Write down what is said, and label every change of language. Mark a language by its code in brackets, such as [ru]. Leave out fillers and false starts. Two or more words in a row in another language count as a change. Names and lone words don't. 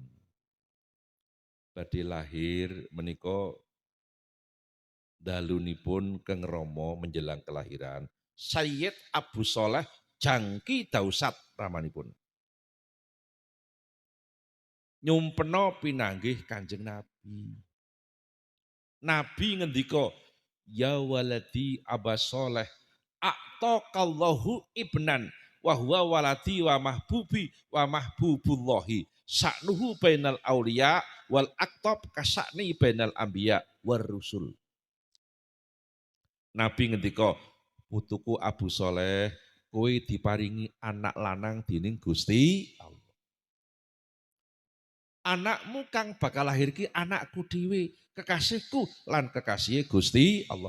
[jv] Badhe lahir menika dalunipun Keng Rama [id] menjelang kelahiran [jv] Sayyid Abu Sholeh Jangki Dausat ramanipun. Nyumpena pinanggih Kanjeng Nabi. Nabi ngendika, [ar] يا ولدي أبا صالح أعطاك الله ابنا وهو ولدي ومحبوبي ومحبوب الله شأنه بين الأولياء والأقطاب كشأني بين الأنبياء والرسل. [jv] Nabi ngendika, putuku Abu Sholeh kowe diparingi anak lanang dening Gusti Allah. Anakmu kang bakal lahir ki anakku dhewe, kekasihku lan kekasih Gusti Allah.